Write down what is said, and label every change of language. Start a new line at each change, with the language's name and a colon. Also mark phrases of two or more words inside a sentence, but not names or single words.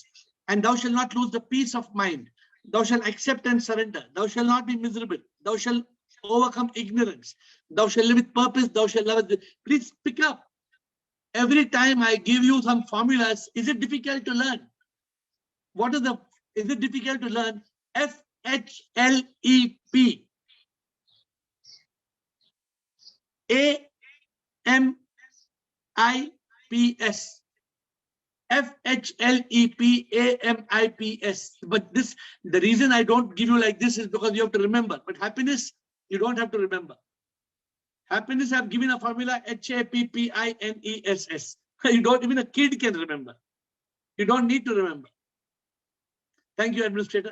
English: And thou shalt not lose the peace of mind. Thou shalt accept and surrender. Thou shalt not be miserable. Thou shalt overcome ignorance. Thou shalt live with purpose. Thou shalt love it. Please pick up. Every time I give you some formulas, is it difficult to learn? Is it difficult to learn? FHLEP. AMIPS. FHLEP AMIPS. But the reason I don't give you like this is because you have to remember. But happiness, you don't have to remember. Happiness, I've given a formula HAPPINESS. Even a kid can remember. You don't need to remember. Thank you, Administrator.